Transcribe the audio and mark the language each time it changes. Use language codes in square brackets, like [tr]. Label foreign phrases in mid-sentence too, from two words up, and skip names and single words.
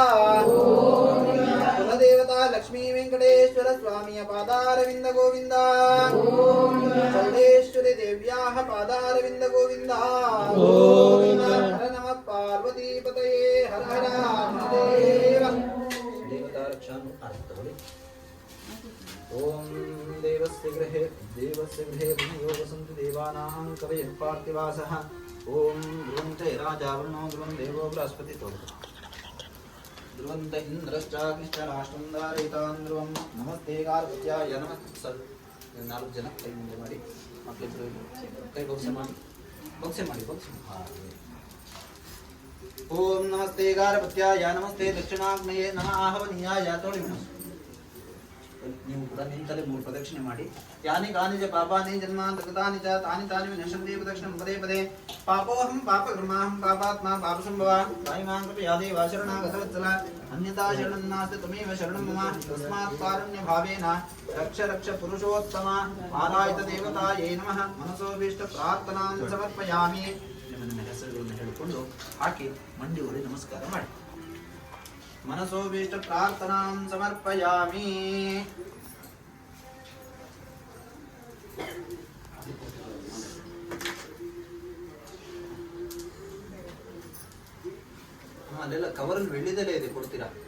[kn] ಕುಲದೇವತಾ ಲಕ್ಷ್ಮೀ ವೆಂಕಟೇಶ್ವರ ಸ್ವಾಮಿಯ ಪಾದಾರವಿಂದ ಗೋವಿಂದ. ಚೌಡೇಶ್ವರಿ ದೇವ್ಯಾಹ ಪಾದಾರವಿಂದ ಗೋವಿಂದ. [sa] ಹರ ನಮಃ ಪಾರ್ವತೀಪತಯೇ ಹರ ಹರ ಮಹಾದೇವ. [kn] ದೇವತಾ ರಕ್ಷಾನು ಅರ್ಥಗಳು. [sa] ಓಂ ದೇವಸ್ಯ ಗೃಹೇ ವಿನಿಯೋಗ ಸಂತು ದೇವಾನಾಂ ಕವಯಃ ಪಾರ್ಥಿವಾಸಃ ಓಂ ಧ್ರುವಂತೆ ರಾಜಾವೃಣೋ ಧ್ರುವಂ ದೇವೋ ಬೃಹಸ್ಪತಿ ಧ್ರುವಂತ ಇಂದ್ರಶ್ಚಾಗ್ನಿಶ್ಚ ರಾಷ್ಟ್ರಂ ಧಾರಯಿತಾನ್ ಧ್ರುವಂ ನಮಸ್ತೆ ಗಾರ್ಭತ್ಯಾಯ ನಮಃ. [kn] 4 ಜನ ಕೈ ಮುಂದೆ ಮಾಡಿ, ಮಕ್ಕಳಿಬ್ಬರು ಕೈ ಬೊಕ್ಸೆ ಮಾಡಿ. [sa] ಓಂ ನಮಸ್ತೆ ಗಾರ್ಭತ್ಯಾಯ ನಮಸ್ತೆ ದಕ್ಷಿಣಾಗ್ನೇಯೇ ನಮಃ ಆಹವನೀಯಾಯ. [kn] ತೊಳಿ ನೀವು ಕೂಡ ನಿಂತಲೇ 3 ಪ್ರದಕ್ಷಿಣೆ ಮಾಡಿ. [sa] ಯಾನಿ ಕಾನಿಜ ಪಾಪಾನಿ ಜನ್ಮಾಂತಕೃತಾನಿ ಚ ತಾನಿ ತಾನಿ ವಿನಶ್ಯಂತಿ ಪ್ರದಕ್ಷಿಣಂ ಪದೇ ಪದೇ. ಪಾಪೋಹಂ ಪಾಪಕರ್ಮಾಹಂ ಪಾಪಾತ್ಮ ಪಾಪಸಂಭವ ತಾಯಿಮಾಂ ಕೃಪಯಾದೇವ ಶರಣಾಗತವತ್ಸಲ ಅನ್ಯತಾ ಶರಣಂ ನಾಸ್ತಿ ತ್ವಮೇವ ಶರಣಂ ಮಮ ತಸ್ಮಾತ್ ಕಾರುಣ್ಯ ಭಾವೇನ ರಕ್ಷ ರಕ್ಷ ಪುರುಷೋತ್ತಮ ಆರಾಯಿತ ದೇವತಾಯೇ ನಮಃ. ಮನಸೋಭೀಷ್ಟ ಪ್ರಾರ್ಥನಾಂ ಸಮರ್ಪಯಾಮಿ. [kn] ನಿಮ್ಮ ಹೆಸರುಗಳನ್ನು ಹೇಳಿಕೊಂಡು ಹಾಕಿ ಮಂಡಿ ಊರಿ ನಮಸ್ಕಾರ ಮಾಡಿ. [sa] ಮನಸೋಭೀಷ್ಟ ಪ್ರಾರ್ಥನಾಂ ಸಮರ್ಪಯಾಮಿ. [kn] ಅಲ್ಲೆಲ್ಲ ಕವರಲ್ಲಿ ಬೆಳ್ಳಿದೆಲೆ ಇದೆ, ಕೊಡ್ತೀರಾ?